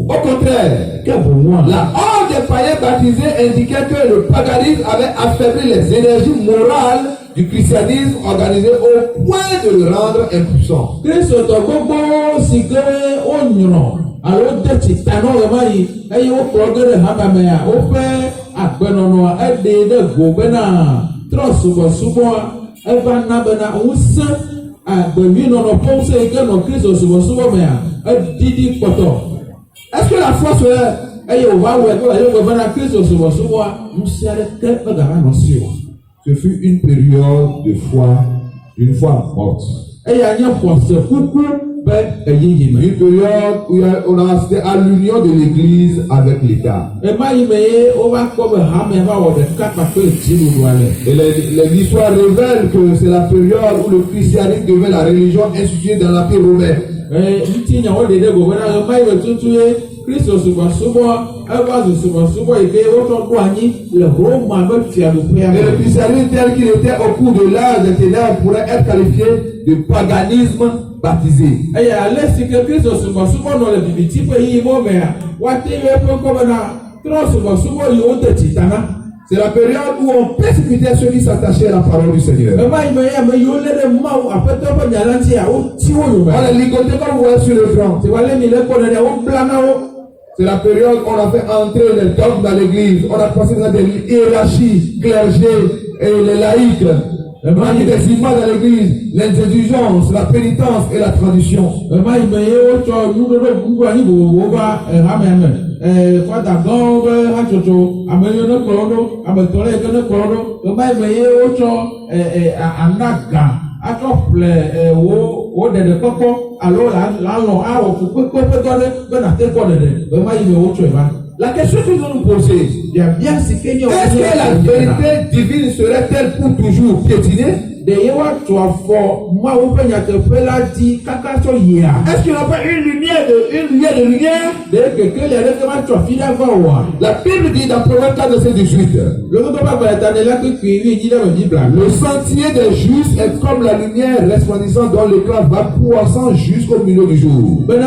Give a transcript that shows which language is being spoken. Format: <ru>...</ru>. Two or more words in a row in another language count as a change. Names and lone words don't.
<fr>Au contraire,</fr> <ee>Ke boŋua</ee> <fr>la horde des païens baptisés indiquait que le paganisme avait affaibli les énergies morales du christianisme organisé au point de le rendre impuissant.</fr> <ee>kristotɔ gbogbo si ke wonyrɔ alo de tsita nɔ ɣe ma yi eye wokplɔ ge ɖe hame mea woƒe agbenɔnɔa eɖee ɖe go bena trɔ̃subɔsubɔa eva na bena ŋusẽ agbemɔnɔ ƒe ŋusẽ yi ke nɔ kristo subɔsubɔ mea edidi kpɔtɔ.</ee> <fr>Est-ce que la foi serait</fr> <ee>Eye wòva wɔe kple ayɔgbe bena kristo subɔsubɔa ŋusẽ aɖeke megava nɔ si o.</ee> <fr>Ce fut une période de foi, une foi morte.</fr> <ee>Eya nye xɔse kuku be eyeye me.</ee> <fr>Une période où on a assisté à l'union de l'église avec l'État.</fr> <ee>Ema yi me ye wova kpɔ be hame va wɔ ɖeka kpakple dziɖuɖu ale.</ee> <fr>Et l'histoire révèle que c'est la période où le christianisme devient la religion instituée dans l'Empire romain.</fr> <ee>Ŋuti nyawo ɖe ɖe go bena ema yi me tutu ye kristo subɔsubɔ eva zu subɔsubɔ yi ke wotsɔ ɖo anyi le Roma be fiaɖuƒea</ee> <fr>Et le</fr> <ee>me.</ee> <fr>christianisme tel qu'il était au cours de l'âge des ténèbres pourrait être qualifié de paganisme baptisé.</fr> <ee>Eye ale si ke kristo subɔsubɔ nɔ le bibiti ƒe yiyiwo mea woate yɔ eƒe ŋkɔ bena trɔ̃subɔsubɔ yiwo de tsitana.</ee> <fr>C'est la période où on persécutait ceux qui s'attachaient à la parole du Seigneur.</fr> <ee>Ema yi me ye ame yiwo lé ɖe Mawu aƒetɔ ƒe nya la ŋutia woti wo yome.</ee> <fr>On les ligotait comme vous voyez sur l'écran.</fr> <ee>C'est wale mi le kpɔ nene wobla na wo.</ee> <fr>C'est la période où on a fait entrer les dogmes dans l'église. On a passé dans des hiérarchies, clergés et les laïcs. On a mis des images dans l'église, l'indulgence, la pénitence et la tradition.</fr> <ee>Ema yi me ye wotsɔ nuɖoɖo ŋku anyi vovovowo va hame me. Fada gãwo be hatsotso ame yiwo ne kplɔ ɖo ame tɔ̃ yi ke ne kplɔ ɖo. Ema yi me ye wotsɔ anaga atsɔ ƒle wo ɖeɖekpɔkpɔ alo lalɔ awɔ ƒukpekpe ƒe dɔ ɖe be nate kpɔ ɖeɖe. Ema yi me wotsɔe va.</ee> <fr>La question que nous allons nous poser, Il y a bien ce qu'il y a. est-ce que la vérité divine serait-elle pour toujours piétinée? Est-ce qu'il n'y a pas une lumière de lumière? La Bible dit dans Proverbe 4, verset 18, le sentier des justes est comme la lumière resplendissante dont l'éclat va croissant jusqu'au milieu du jour.</fr>